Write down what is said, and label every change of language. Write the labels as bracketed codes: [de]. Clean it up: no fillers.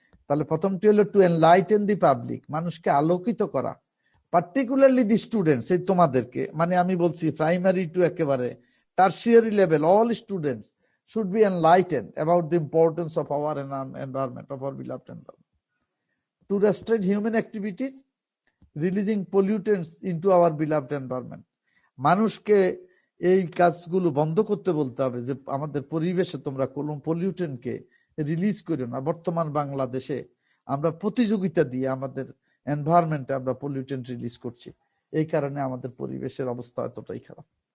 [en] তাহলে প্রথমটি হলো টু এনলাইটেন দি পাবলিক, [bn] মানুষকে আলোকিত করা, [en] particularly the students, [bn] এই তোমাদেরকে, মানে আমি বলছি [en] Primary to একেবারে tertiary level, all students should be enlightened about the importance of our environment, of our beloved environment. To restrict human activities, releasing pollutants into our beloved environment. [bn] মানুষকে এই কাজগুলো বন্ধ করতে বলতে হবে যে আমাদের পরিবেশে তোমরা কোনো পলিউটেন্টকে রিলিজ করো না। বর্তমান বাংলাদেশে আমরা প্রতিযোগিতা দিয়ে আমাদের এনভায়রনমেন্টে আমরা পলিউটেন্ট রিলিজ করছি, এই কারণে আমাদের পরিবেশের অবস্থা এতটাই খারাপ।